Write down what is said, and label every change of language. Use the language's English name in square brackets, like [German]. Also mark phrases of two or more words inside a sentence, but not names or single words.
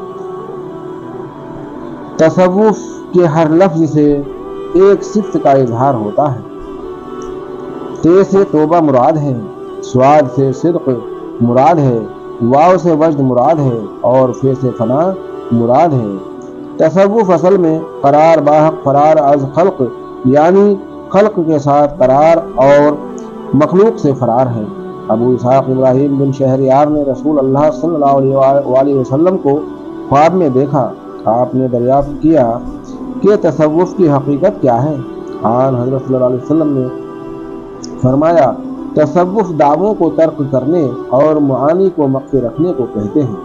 [Urdu] تصوف کے ہر لفظ سے ایک صفت کا اظہار ہوتا ہے۔ تے سے توبہ مراد ہے، سواد سے صدق مراد ہے، واو سے وجد مراد ہے، اور فے سے فنا مراد ہے۔ تصوف اصل میں [Persian] قرار باحق فرار از خلق، [Urdu] یعنی خلق کے ساتھ قرار اور مخلوق سے فرار ہے۔ ابو اسحاق ابراہیم بن شہریار نے رسول اللہ صلی اللہ علیہ وسلم کو خواب میں دیکھا۔ آپ نے دریافت کیا کہ تصوف کی حقیقت کیا ہے؟ آن حضرت صلی اللہ علیہ وسلم نے فرمایا، تصوف دعووں کو ترک کرنے اور معانی کو مخفی رکھنے کو کہتے ہیں۔